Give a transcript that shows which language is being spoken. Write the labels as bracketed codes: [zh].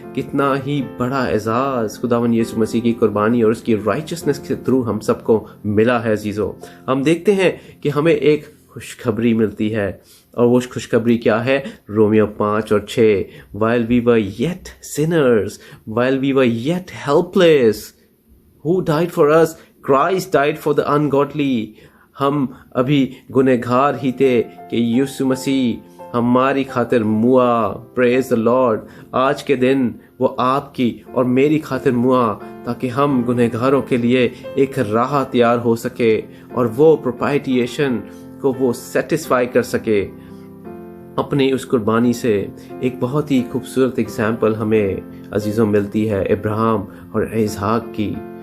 [ur] کتنا ہی بڑا اعزاز خداوند یسوع مسیح کی قربانی اور اس کی رائچسنس کے تھرو ہم سب کو ملا ہے عزیزوں۔ ہم دیکھتے ہیں کہ ہمیں ایک خوشخبری ملتی ہے، اور وہ خوشخبری کیا ہے؟ رومیو 5 اور 6، [en] while we were yet sinners, while we were yet helpless, who died for us? Christ died for the ungodly. [ur] ہم ابھی گنہگار ہی تھے کہ یسوع مسیح ہماری خاطر موا۔ [en] Praise the Lord! [ur] آج کے دن وہ آپ کی اور میری خاطر موا تاکہ ہم گنہگاروں کے لیے ایک راہ تیار ہو سکے، اور وہ پروپائٹیشن کو وہ سیٹسفائی کر سکے اپنی اس قربانی سے۔ ایک بہت ہی خوبصورت اگزامپل ہمیں عزیزوں ملتی ہے ابراہیم اور اسحاق کی۔